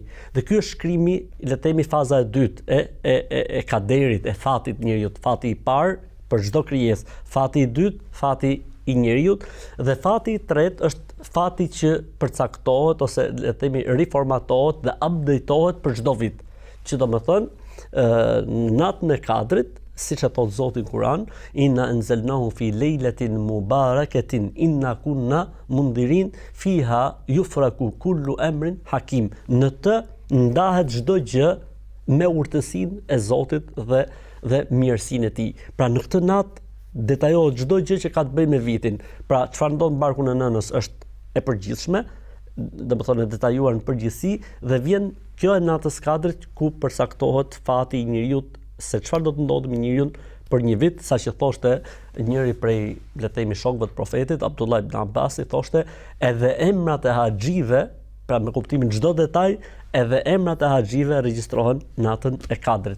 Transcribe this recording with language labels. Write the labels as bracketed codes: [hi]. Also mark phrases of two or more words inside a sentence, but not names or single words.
[sq] Dhe ky është shkrimi, le të themi, faza e dytë e kaderit, e fatit njeriu, fati i parë për çdo krijesë, fati i dytë, fati i njeriu, dhe fati i tretë është fati që përcaktohet ose le të themi riformatohet dhe updatetohet për çdo vit. Që do të thonë natën e kadrit, siç e thot Zoti në Kur'an, [ar] إنا أنزلناه في ليلة مباركة إنا كنا منذرين فيها يفرق كل أمر حكيم. [sq] Në të ndahet çdo gjë me urtësinë e Zotit dhe mirësinë e tij. Pra në këtë natë detajohet çdo gjë që ka të bëjë me vitin. Pra çfarë ndodh në barkun e nënës është e përgjithshme, domethënë e detajuar në përgjithësi, dhe vjen kjo e natës kadrit ku përcaktohet fati i njeriu, se çfarë do të ndodhë me njeriu për një vit, saqë thoshte njëri prej le të themi shokëve të profetit, Abdullah ibn Abbas, thoshte edhe emrat e haxhive, pra me kuptimin çdo detaj, edhe emrat e haxhive regjistrohen natën e kadrit.